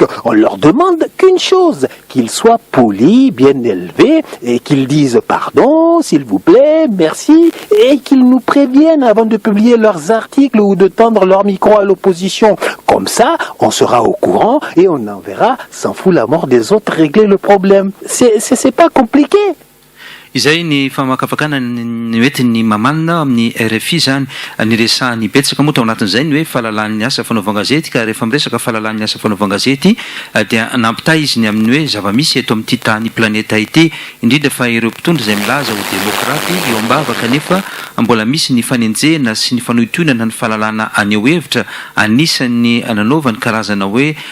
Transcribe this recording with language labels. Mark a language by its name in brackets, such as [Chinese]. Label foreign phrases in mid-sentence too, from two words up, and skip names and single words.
[French] On leur demande qu'une chose, qu'ils soient polis, bien élevés, et qu'ils disent pardon, s'il vous plaît, merci, et qu'ils nous préviennent avant de publier leurs articles ou de tendre leur micro à l'opposition. Comme ça, on sera au courant et on enverra, s'en fout la mort des autres, régler le problème. C'est pas compliqué. [Malagasy] Izay ny famakafakana ny oetiny mamanina amin'ny RFI zany niresahany betsaka moa tao anatin'izay ny hoe fahalalan'ny asa fanaovan-gazety ka rehefa miresaka fahalalan'ny asa fanaovan-gazety dia nampitay izy ny amin'ny hoe zava-misy eto amin'ity tany planeta ity indrindra fa ireo mpitondra izay milaza ho demokraty eo ambavaka nefa mbola misy ny fanenjehana sy ny fanohitoinana ny fahalalana aneo hevitra anisan'ny nanaovany karazana hoe